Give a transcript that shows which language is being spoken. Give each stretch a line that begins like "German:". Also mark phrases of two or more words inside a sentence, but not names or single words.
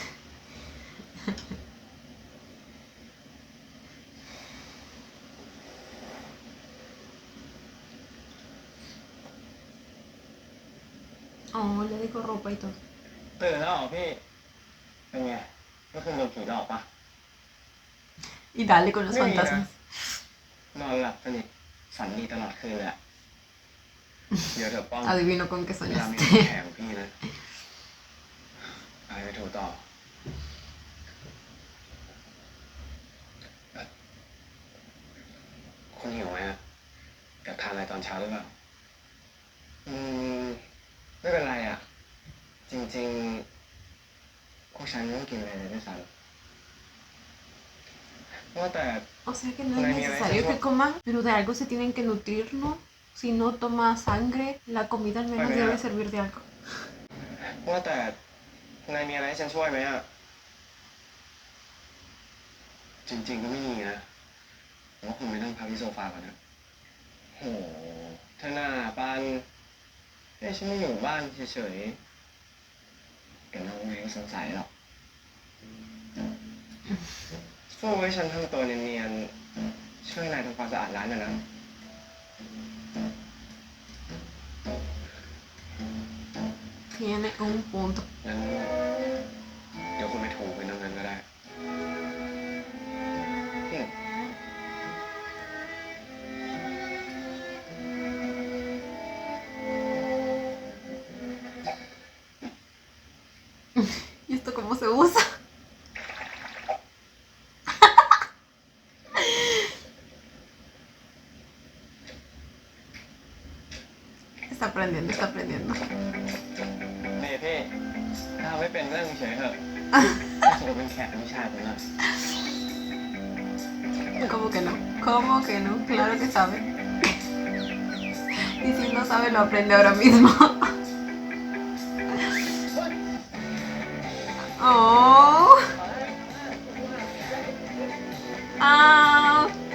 Spanish: Oh, le dejo ropa y todo.
Thai: ตื่นแล้วเหรอพี่ เป็นไงเมื่อคืนโดนผีหลอกปะ
Spanish: Y dale con los Mira. fantasmas.
Thai: นอนหลับสนิทฝันดีตลอดคืนเลยอะ เดี๋ยวเถอะป้อง
Spanish: Adivino con qué
Thai: เวลามี
Spanish: soñaste.
Thai: แขกของพี่นะไปถูต่อคุณหิวไหมอะอยากทานอะไรตอนเช้าหรือเปล่า อืม ไม่เป็นไรอะจริงๆพวกฉันไม่ต้องกินอะไรเลยด้วยซ้ำว่าแต่
Spanish: O sea que no es Una nieve, necesario eso que es- coman, pero de algo se tienen que nutrir, ¿no? Si no toma sangre, la comida al menos Pues mira. debe servir de algo.
Thai: ว่าแต่นายมีอะไรให้ฉันช่วยไหมอะ จริงๆก็ไม่มีนะผมว่าคุณไปนั่งพักที่โซฟาก่อนนะ โหเธอหน้าปานเอ้ยฉันไม่อยู่บ้านเฉยสงสัยหรอกสู้ให้ฉันทำตัวเนียนๆช่วยนายทำความสะอาดร้านหน่อยนะ
Spanish: Tiene un punto.
Thai: งั้นเดี๋ยวคุณไปถูเป็นตรงนั้นก็ได้
Spanish: ¿Y esto cómo se usa? Está aprendiendo, está aprendiendo.
Thai: นี่พี่ถ้าไม่เป็นเรื่องเฉยเถอะจะเป็นแขกไม่ใช่ผมนะ
Spanish: ¿Cómo que no? ¿Cómo que no? Claro que sabe. Y si no sabe, lo aprende ahora mismo. Oh. Ah.